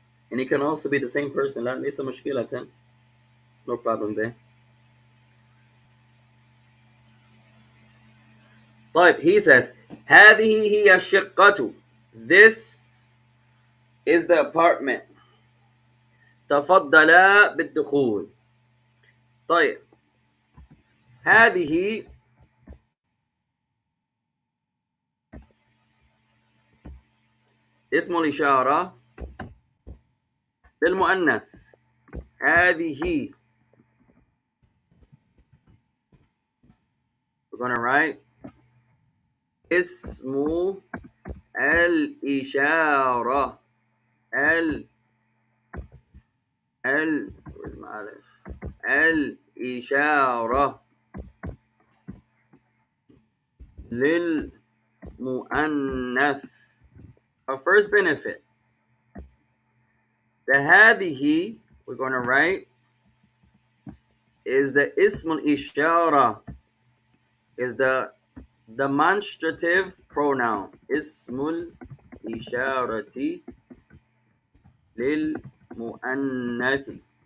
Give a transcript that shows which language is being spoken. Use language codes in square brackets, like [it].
[en] And it can also be the same person. [ar] لا ليس مشكلة. [en] No problem there. [ar] طيب, [en] he says [ar] هذه هي الشقة. [en] This is the apartment. [ar] تفضلا بالدخول. طيب, هذه اسم الإشارة للمؤنث. هذه. [en] We're gonna write اسم الإشارة. where's my [ar] ألف؟ الإشارة للمؤنث. [en] Our first benefit. The هذه, we're gonna write, is the اسم الإشارة, is the demonstrative pronoun. [ar] اسم الإشارة للمؤنث.